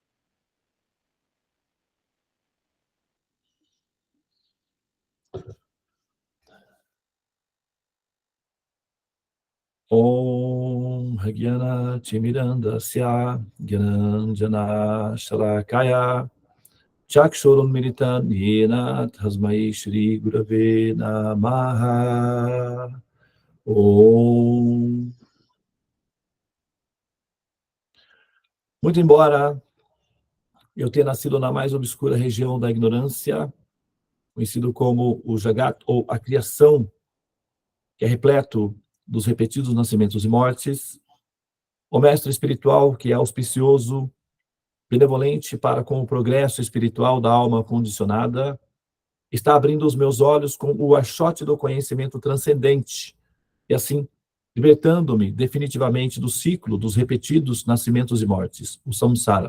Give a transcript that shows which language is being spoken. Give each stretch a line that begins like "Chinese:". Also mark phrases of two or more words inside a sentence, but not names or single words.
Sanskrit: Om Hagyana Chimirandasya Gyananjana Shalakaya Chakshurum Militan Yena Tasmai Shri Gurave Namaha. Om.
Portuguese: Muito embora eu tenha nascido na mais obscura região da ignorância, conhecido como o Jagat, ou a criação, que é repleto dos repetidos nascimentos e mortes, o mestre espiritual, que é auspicioso, benevolente para com o progresso espiritual da alma condicionada, está abrindo os meus olhos com o achote do conhecimento transcendente, e assim, libertando-me definitivamente do ciclo dos repetidos nascimentos e mortes, o samsara.